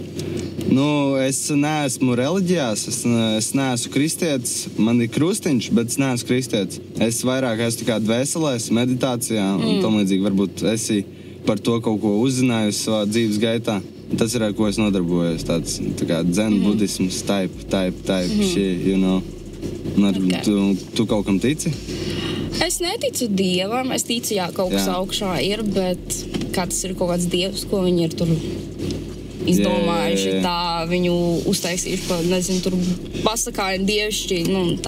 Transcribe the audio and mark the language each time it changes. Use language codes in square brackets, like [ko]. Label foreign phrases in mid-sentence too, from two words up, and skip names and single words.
[lv] Es neesmu reliģijās, es neesmu kristietis, man ir krustiņš, bet es neesmu kristietis. Es vairāk esmu tā kā dvēselēs, meditācijā un tam līdzīgi. Varbūt esi par to kaut ko uzzinājusi savā dzīves gaitā. Tas ir, ar ko es nodarbojos, tāds tā kā dzen budisms, [en] type, shit, you know. [lv] Tu kaut kam tici? Es neticu Dievam, es ticu, kaut kas augšā ir, bet kā tas ir kaut kāds Dievs, ko viņi ir tur izdomājuši, tā viņu uztaisījuši pa, nezinu, tur pasakāju dievšķi, tā.